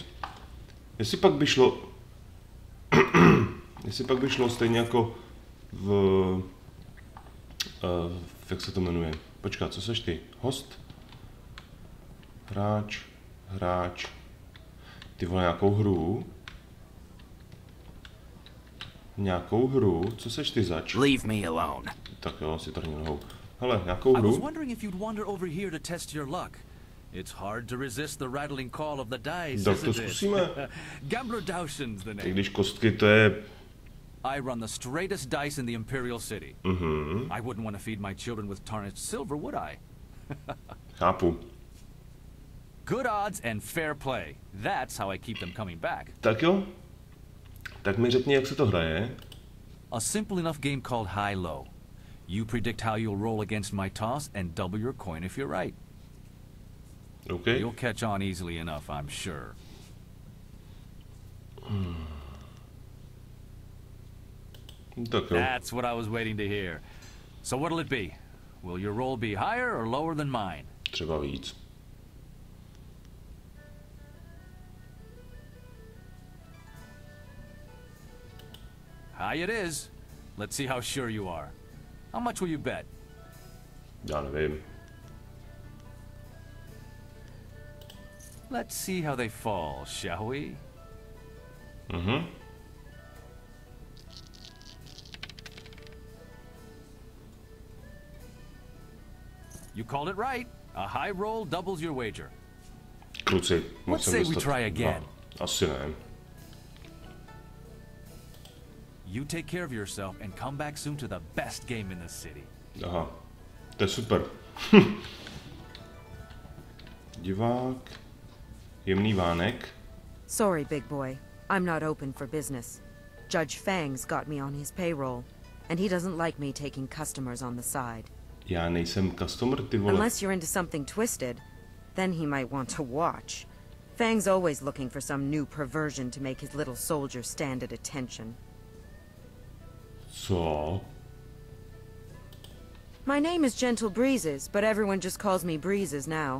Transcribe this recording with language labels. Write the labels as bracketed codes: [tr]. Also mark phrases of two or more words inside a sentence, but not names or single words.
[cs] Jestli pak by šlo stejně jako jak se to jmenuje? Počkat, co seš ty? Host? Hráč. Ty vole, nějakou hru? Co seš ty zač? [en] Leave me alone. [cs] Tak jo, si trhni nohou. Hele, nějakou hru? [en] I was wondering if you'd wander over here to test your luck. It's hard to resist the rattling call of the dice, [cs] tak to [en] isn't [cs] zkusíme. [en] Gambler Dowson's the name. I [cs] když kostky, to je... [en] I run the straightest dice in the Imperial City. I wouldn't want to feed my children with tarnished silver, would I? [cs] Chápu. [en] Good odds and fair play. That's how I keep them coming back. [cs] Tak jo. Tak mi řekni, jak se to hraje. [en] A simple enough game called high-low. You predict how you'll roll against my toss and double your coin if you're right. Okay. You'll catch on easily enough, I'm sure. That's what I was waiting to hear. So what'll it be? Will your roll be higher or lower than mine? [cs] Třeba víc. [en] High it is. Let's see how sure you are. How much will you bet? [cs] Já nevím. [en] Let's see how they fall, shall we? You called it right. A high roll doubles your wager. [cs] Kluci, [en] let's say we try again. [cs] No, asi ne. [en] You take care of yourself and come back soon to the best game in the city. [cs] Aha, to je super. Divák. Jemný vánek. [en] Sorry, big boy. I'm not open for business. Judge Fang's got me on his payroll, and he doesn't like me taking customers on the side. [cs] Já nejsem customer, ty vole. [en] Unless you're into something twisted, then he might want to watch. Fang's always looking for some new perversion to make his little soldier stand at attention. [cs] Co? [en] My name is Gentle Breezes, but everyone just calls me Breezes now.